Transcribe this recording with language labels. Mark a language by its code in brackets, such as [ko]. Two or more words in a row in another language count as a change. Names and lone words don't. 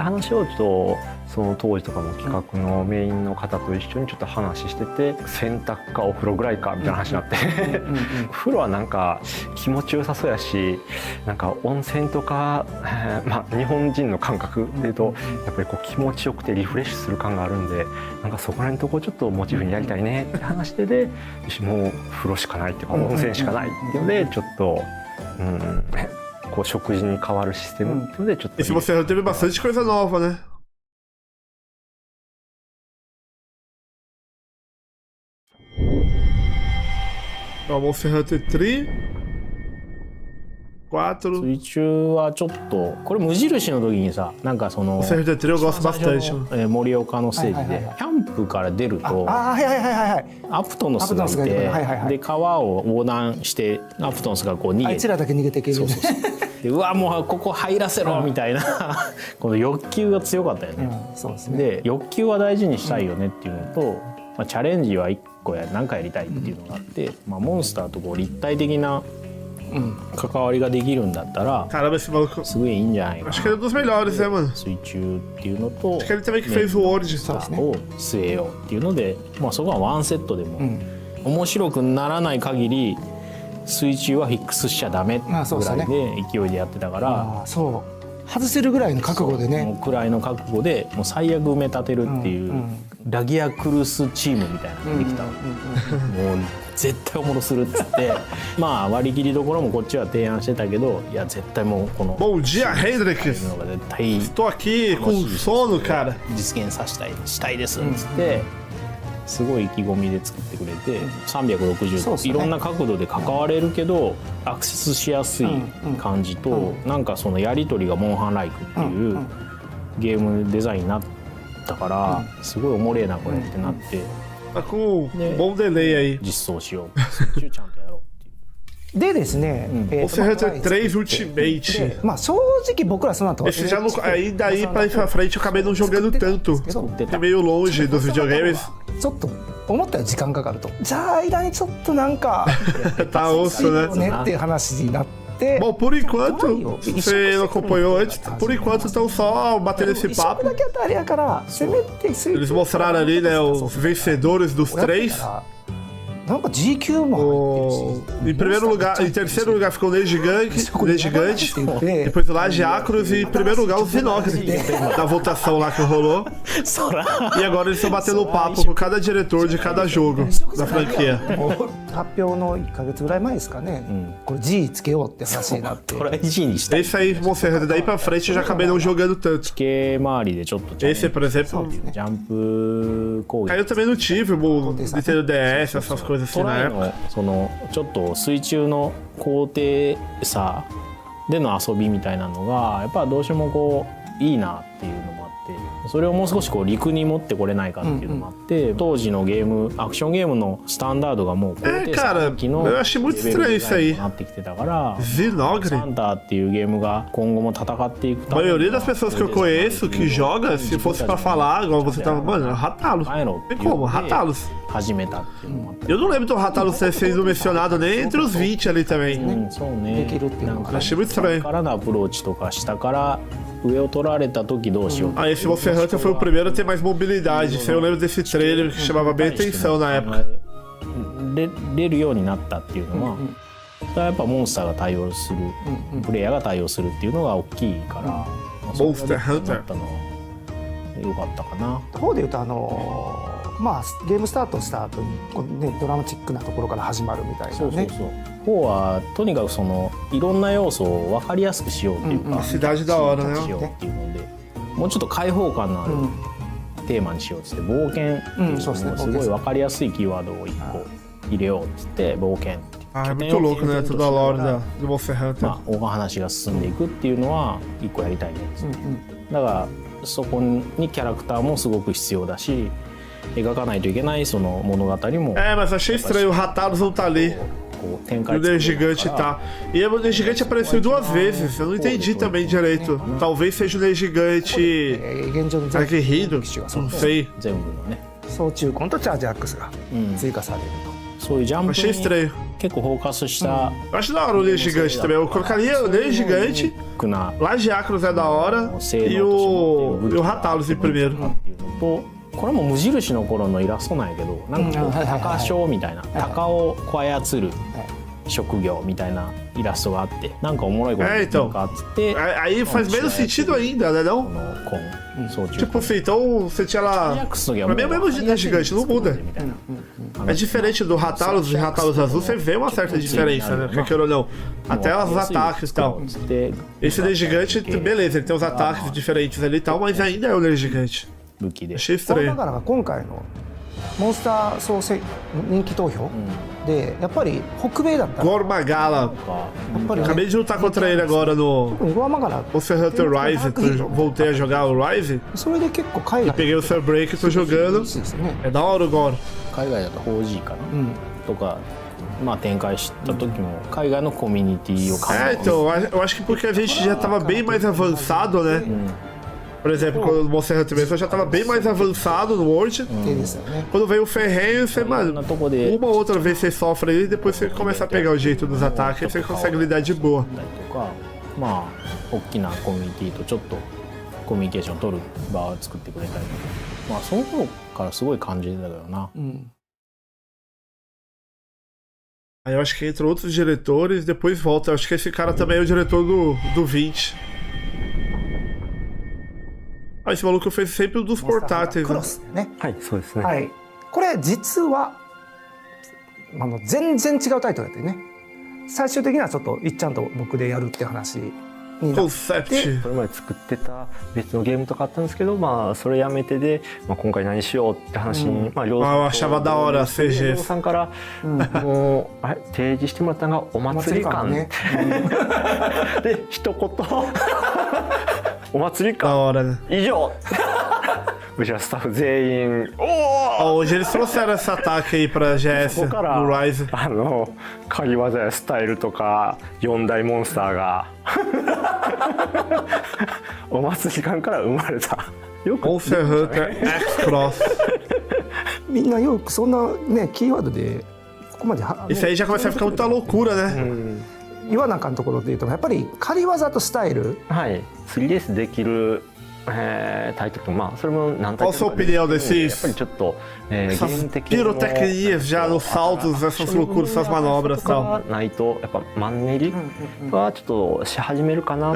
[ja] 話をちょっとその当時とかの企画のメインの方と一緒にちょっと話してて、洗濯かお風呂ぐらいかみたいな話になって風呂はなんか気持ちよさそうやし、なんか温泉とか、日本人の感覚でいうとやっぱりこう気持ちよくてリフレッシュする感があるんで、なんかそこら辺のとこちょっとモチーフにやりたいねって話してで、もう風呂しかないっていうか温泉しかないっていうのでちょっと、こう食事に変わるシステムっていうのでちょっと。 [pt] Esse você teve bastante coisa nova, né? Monster Hunter 3 4 [ja] 水中はちょっとこれ無印の時にさ、なんかその [pt] Monster Hunter 3 eu gosto bastante。 [ja] 盛岡のステージでキャンプから出るとアプトノスがいて、で川を横断してアプトノスがこう逃げて、あいつらだけ逃げていける。でうわもうここ入らせろみたいなこの欲求が強かったよね。で欲求は大事にしたいよねっていうのと、 まあ、チャレンジは1個何かやりたいっていうのがあって、まあ、モンスターとこう立体的な関わりができるんだったら、すごいいいんじゃないかな。 [pt] Acho que ele é dos melhores, né, mano? [ja] 水中っていうのと、 [pt] Acho que ele também que fez o World [ja] を据えようっていうので、まあ、そこはワンセットでも、面白くならない限り水中はフィックスしちゃダメぐらいで勢いでやってたから、そう外せるぐらいの覚悟でね、もうくらいの覚悟でもう最悪埋め立てるっていう、ラギアクルスチームみたいなのができたの、もう絶対おもろするっつってまあ割り切りどころもこっちは提案してたけど、いや絶対もうこの [pt] Bom dia, Hendrix. Estou aqui com sono, cara. [ja] 実現したいですっつって、すごい意気込みで作ってくれて、360度いろんな角度で関われるけどアクセスしやすい感じと、なんかそのやり取りがモンハンライクっていうゲームデザインになったから、すごいおもれえなこれってなって、 [pt] Tá com bom delay aí. [ja] 実装しよう、そっちをちゃんとやろうっていう。でですね、 Monster Hunter 3 Ultimate. まあ正直僕らその後 [pt] Esse já não, aí daí pra frente eu acabei não jogando tanto. É meio longe dos videogames. [ja] ちょっと思ったより時間かかると。じゃあ間にちょっとなんか [pt] Tá osso, né? [ja] っていう話になって。 [pt] Bom, por enquanto, você não acompanhou antes, por enquanto estão só batendo esse papo. Eles mostraram ali, né, os vencedores dos 3. [ja] なんか GQ も入ってるし、 [pt] em primeiro lugar, em terceiro lugar ficou o Ney Gigante, depois o Laje Acros e em primeiro lugar o Zinogre, da votação lá que rolou. E agora eles estão batendo papo com cada diretor de cada jogo da franquia. [ja] 発表の1ヶ月ぐらい前ですかね、これ G つけようって話になって、これ G にしたい。 [pt] Esse aí, Monster Hunter, daí pra frente eu já acabei não jogando tanto. [ja] 地形周りでちょっと [pt] Esse, por exemplo, [ja] ジャンプ攻撃 [pt] caiu também no Tive, o Nintendo DS, essas coisas assim [ja] ト [pt] na [ja] ライ [pt] época. [ja] のそのちょっと水中の高低差での遊びみたいなのがやっぱどうしてもこういいなっていうのもあって、それをもう少しこう陸に持ってこれないかっていうのもあって、当時のゲームアクションゲームのスタンダードがもう高低差のレベルぐらいになってきてたから、サンタっていうゲームが今後も戦っていくために [pt] A maioria das pessoas que eu conheço que joga, se fosse pra falar, igual você tava, mano, Ratalos. Tem como, Ratalos. [ja] 始めたっていうのもあって、 [pt] Eu não lembro do Ratalos ter sido mencionado nem entre os 20 ali também. [ja] そうね。なんか [pt] Achei muito estranho. [ja] からのアプローチとか下から上を取られた時どうしよう。 [pt] Ah, esse Monster Hunter foi o primeiro a ter mais mobilidade. Isso aí eu lembro desse trailer que chamava bem atenção na época. [ja] 出るようになったっていうのは、それはやっぱモンスターが対応する、プレイヤーが対応するっていうのが大きいから、モンスターハンターだったのは良かったかな。方で言うとまあゲームスタートした後にこう、ね、ドラマチックなところから始まるみたいなね。そうそうそう。方はとにかくそのいろんな要素を分かりやすくしようっていうか、 [pt] cidade da hora ね。 [ja] しようっていうので、もうちょっと開放感のあるテーマにしようっつって、冒険っていうのをすごい分かりやすいキーワードを1個入れようっつって冒険。 [pt] Ah, é muito louco, né? Toda a lore do Monster Hunter. [ja] まあお話が進んでいくっていうのは1個やりたいね。だからそこにキャラクターもすごく必要だし、描かないといけないその物語も。 [pt] Mas achei estranho, o Ratalos não tá ali. O Ney Gigante tá. E o Ney Gigante apareceu 2 vezes. Eu não entendi também direito. Talvez seja o Ney Gigante aguerrido. Não sei. [ja] 全部のね。総中コンとチャージアックスが追加されると。そういうジャンプ [pt] Achei estranho. [ja] 結構フォーカスした。 [pt] Acho da hora o Ney Gigante também. Eu colocaria o Ney Gigante. Laje Acros é da hora. E o Ratalos em primeiro. [ja] これも無印の頃のイラストなんやけど、なんかこう鷹匠みたいな、鷹をこう操る職業みたいなイラストがあって、なんかおもろいことなんかあって。 [pt] Aí faz menos sentido ainda, né não? Tipo assim, então você tinha lá. Pra mim é o mesmo Ney Gigante, não muda. É diferente do Ratalos e Ratalos Azul, você vê uma certa diferença, né? Quer queira ou não. Até os ataques e tal. Esse Ney Gigante, beleza, ele tem os ataques diferentes ali e tal, mas ainda é o Ney Gigante. Achei estranho. [ja] だから今回のモンスター総人気投票でやっぱり北米だったら Gormagala. [pt] Acabei de lutar contra ele agora no Monster Hunter Rise. Voltei a jogar o Rise. [ja] それで結構海外 [pt] E peguei o Sunbreak e tô jogando. É da hora o Gore. [ja] 海外だと 4G かな、とかまあ展開した時も海外のコミュニティを [pt] então eu acho que porque a gente já tava bem mais avançado, né? Por exemplo, quando o Monster Hunter mesmo, eu já tava bem mais avançado no World. Quando veio o ferrenho, você, mano, uma ou outra vez você sofre aí e depois você começa a pegar o jeito dos ataques e você consegue lidar de boa. [ja] まあ大きなコミュニティとちょっとコミュニケーションを取る場を作ってくれたり、まあその頃からすごい感じてたけどな。 [pt] Aí eu acho que entram outros diretores, depois volta. Eu acho que esse cara também é o diretor do 20. Ah, esse maluco fez sempre um dos portáteis. [ja] クロスね。はい、そうですね。はい。これ実は全然違うタイトルだったよね。最終的にはちょっといっちゃんと僕でやるって話になって、それまで作ってた別のゲームとかあったんですけど、まあそれやめてで、まあ、今回何しようって話に、まあ両さんからもうあれ提示してもらったのがお祭り感ね。で一言お祭り感以上。うちらスタッフ全員 [pt] Hoje eles trouxeram esse ataque aí pra GS の Rise。 [ja] 狩り技やスタイルとか4大モンスターがお祭り感から生まれた。 Monster Hunter X Cross。みんなよくそんなねキーワードでここまで [pt] Isso aí já começa a ficar muita loucura, né? [ja] 言わなあかんところでいうとやっぱり狩り技とスタイル、はい、3DS できるタイトル、まあそれも何タイトルか [pt] Qual a sua opinião desses? [ja] やっぱりちょっとゲーム的に [pt] pirotecnias já nos saltos, essas loucuras, essas manobras e tal. [ja] ないとやっぱマンネリはちょっとし始めるかな。